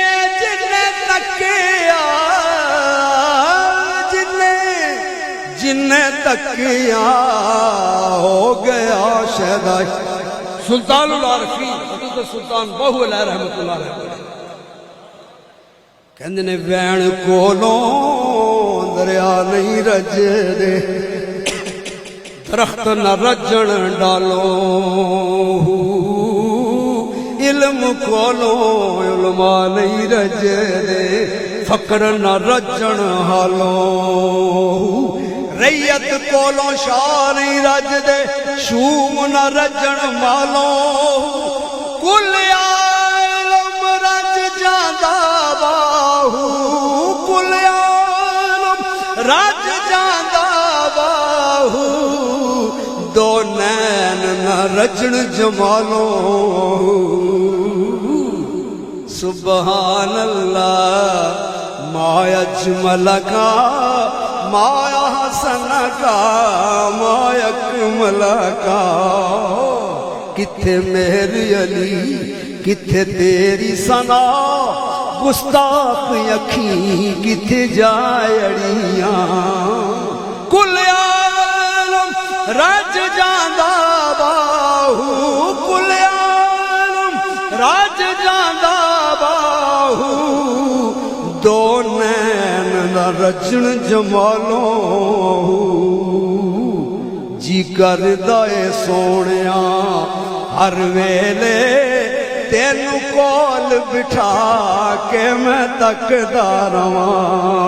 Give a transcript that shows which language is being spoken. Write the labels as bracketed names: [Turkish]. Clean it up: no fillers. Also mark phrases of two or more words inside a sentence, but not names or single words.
[Punjabi] تکیا ہو گیا شہدائی سلطان العارفین حضرت سلطان بہو علیہ رحمت اللہ علیہ کہندے نے وین کولوں دریا نہیں رج دے درخت نہ رجن ڈالو علم کولوں علماء نہیں رج دے فقر نہ رجن حالو ریت کولوں شاہ نہیں رج دے شوم نہ رجن مالو کل عالم رج جاندہ باہو کل عالم رج جاندہ باہو دو نین نہ رجن جمالو [Arabic] سبحان اللہ ما اجمل کا ما حسن کا ما اکمل کا کتھے [Punjabi] میری علی کتھے تیری ثنا گستاخ اکھیں کتھے جائے اڑیاں کل عالم رج جاندہ باہو کل عالم رج جاندہ باہو دو نین نہ رجن جمالوں جی کردہ سونیاں ہر ویلے تینو کول بٹھا کے میں تکدا رواں